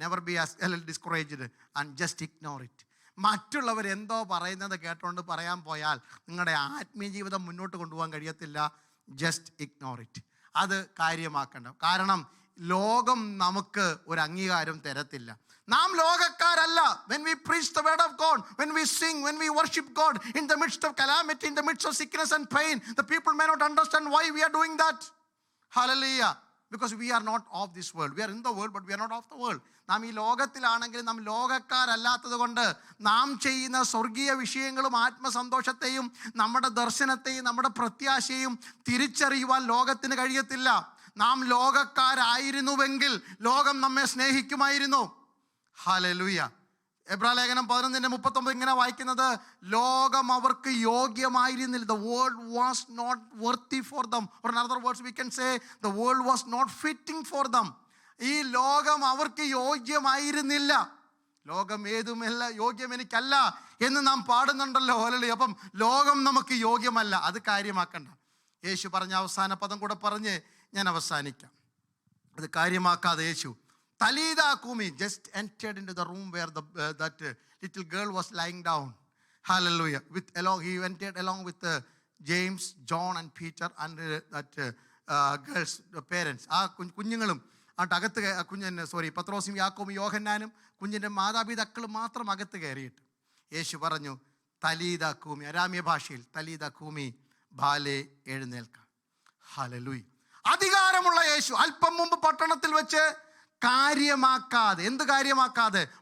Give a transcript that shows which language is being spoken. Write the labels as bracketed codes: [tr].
[en] Never be discouraged and just ignore it. [ml] മറ്റുള്ളവരെന്തോ പറയുന്നത് കേട്ടോണ്ട് പറയാൻ പോയാൽ നിങ്ങളുടെ ആത്മീയ ജീവിതം മുന്നോട്ട് കൊണ്ടുപോകാൻ കഴിയത്തില്ല. [en] Just ignore it. [ml] അത് കാര്യമാക്കണ്ട. കാരണം ലോകം നമുക്ക് ഒരു അംഗീകാരം തരത്തില്ല. നാം ലോകക്കാരല്ല. [en] When we preach the word of God, when we sing, when we worship God in the midst of calamity, in the midst of sickness and pain, the people may not understand why we are doing that. Hallelujah. Because we are not of this world. We are in the world, but we are not of the world. [ml] നാം ഈ ലോകത്തിലാണെങ്കിലും നാം ലോകക്കാരല്ലാത്തത് കൊണ്ട് നാം ചെയ്യുന്ന സ്വർഗീയ വിഷയങ്ങളും ആത്മസന്തോഷത്തെയും നമ്മുടെ ദർശനത്തെയും നമ്മുടെ പ്രത്യാശയും തിരിച്ചറിയുവാൻ ലോകത്തിന് കഴിയത്തില്ല. നാം ലോകക്കാരായിരുന്നുവെങ്കിൽ ലോകം നമ്മെ സ്നേഹിക്കുമായിരുന്നു. ഹല്ലേലൂയ. എബ്രായലേഖനം 11:39 ഇങ്ങനെ വായിക്കുന്നത്, ലോകം അവർക്ക് യോഗ്യമായിരുന്നില്ല. [en] The world was not worthy for them. Or in other words we can say the world was not fitting for them. [ml] ഈ ലോകം അവർക്ക് യോഗ്യമായിരുന്നില്ല. ലോകം ഏതുമല്ല യോഗ്യം എനിക്കല്ല എന്ന് നാം പാടുന്നുണ്ടല്ലോ. ഹല്ലേലൂയ. അപ്പം ലോകം നമുക്ക് യോഗ്യമല്ല. അത് കാര്യമാക്കണ്ട. യേശു പറഞ്ഞ അവസാന പദം കൂടെ പറഞ്ഞ് ഞാൻ അവസാനിക്കാം. അത് കാര്യമാക്കാതെ യേശു [en] Talida Kumi just entered into the room where that little girl was lying down. Hallelujah. He entered along with James, John and Peter and that girl's parents. [ml] ആ കുഞ്ഞുങ്ങളും അകത്ത് പത്രോസും യാക്കോബും യോഹന്നാനും കുഞ്ഞിൻ്റെ മാതാപിതാക്കളും മാത്രം അകത്ത് കയറിയിട്ട് യേശു പറഞ്ഞു, തലീദ കൂമി, അരാമ്യ ഭാഷയിൽ തലീദ കൂമി, ബാലെ എഴുന്നേൽക്ക. ഹല്ലേലൂയ. അധികാരമുള്ള യേശു അല്പം മുമ്പ് പട്ടണത്തിൽ വെച്ച് കാര്യമാക്കാതെ, എന്ത് കാര്യമാക്കാതെ?